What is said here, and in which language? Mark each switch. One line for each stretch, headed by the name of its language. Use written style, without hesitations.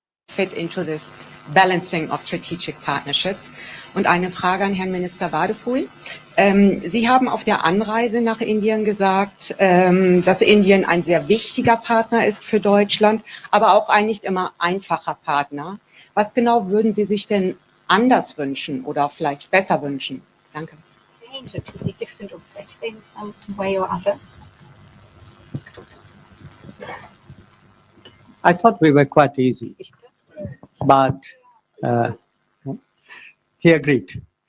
English: Fit into this balancing of strategic partnerships.
German: Und eine Frage an Herrn Minister Wadefuhl. Sie haben auf der Anreise nach Indien gesagt, dass Indien ein sehr wichtiger Partner ist für Deutschland, aber auch ein nicht immer einfacher Partner. Was genau würden Sie sich denn anders wünschen oder vielleicht besser wünschen? Danke.
English: Change it to be different or better in some way or other. I thought we were quite easy, but he agreed.